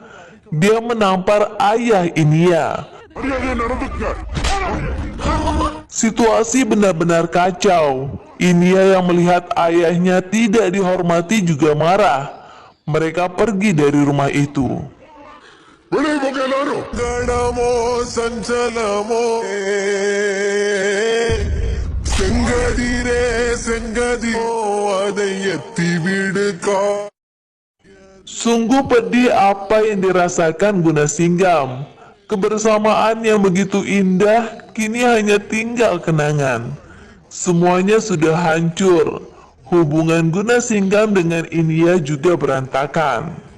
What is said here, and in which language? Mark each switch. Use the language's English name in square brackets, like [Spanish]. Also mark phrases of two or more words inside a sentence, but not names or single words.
[Indonesian] Dia menampar ayah Inia. Situasi benar-benar kacau. Inia yang melihat ayahnya tidak dihormati juga marah. Mereka pergi dari rumah itu. [Tamil] வெளியே கணமோ சஞ்சலமோ செங்கதிரே செங்கதியோ அதை எத்திவிடு [Indonesian] Sungguh pedih apa yang dirasakan Guna Singgam. Kebersamaan yang begitu indah kini hanya tinggal kenangan. Semuanya sudah hancur. Hubungan Guna Singgam dengan Inia juga berantakan.